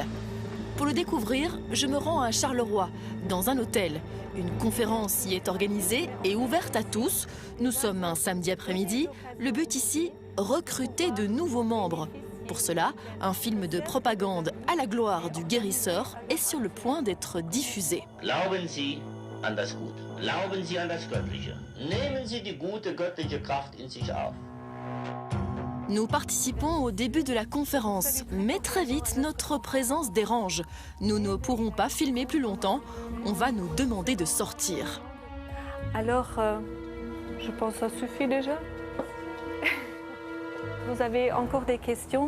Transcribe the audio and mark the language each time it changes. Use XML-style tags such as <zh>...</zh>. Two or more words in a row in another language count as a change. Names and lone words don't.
<fr>Pour le découvrir, je me rends à Charleroi, dans un hôtel. Une conférence y est organisée et ouverte à tous. Nous sommes un samedi après-midi. Le but ici, recruter de nouveaux membres. Pour cela, un film de propagande à la gloire du guérisseur est sur le point d'être diffusé.</fr> <de>Glauben Sie an das Gute. Glauben Sie an das Göttliche. Nehmen Sie die gute göttliche Kraft in sich auf.</de> <fr>Nous participons au début de la conférence, mais très vite, notre présence dérange. Nous ne pourrons pas filmer plus longtemps, on va nous demander de sortir. Alors, je pense que ça suffit déjà. Vous avez encore des questions?</fr>